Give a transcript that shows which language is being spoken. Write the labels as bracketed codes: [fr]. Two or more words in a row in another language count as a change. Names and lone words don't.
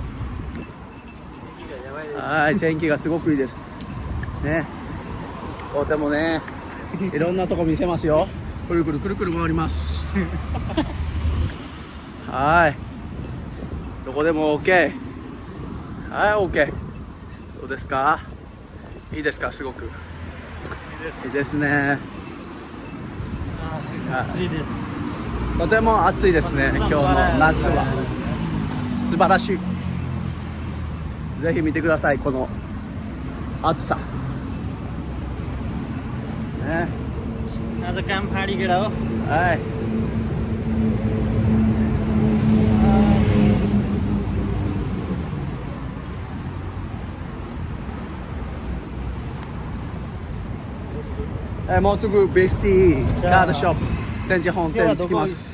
[ja] はい天気がすごくいいですねとてもねいろんなとこ見せますよくるくるくるくる回りますはいどこでも OK はい OK どうですかいいですかすごくいいですね暑いですとても暑いですね今日の夏は素晴らしいぜひ見てくださいこの暑さね आज काम फाडी केटा हो はいもうすぐベスティカードショップ展示本店着きます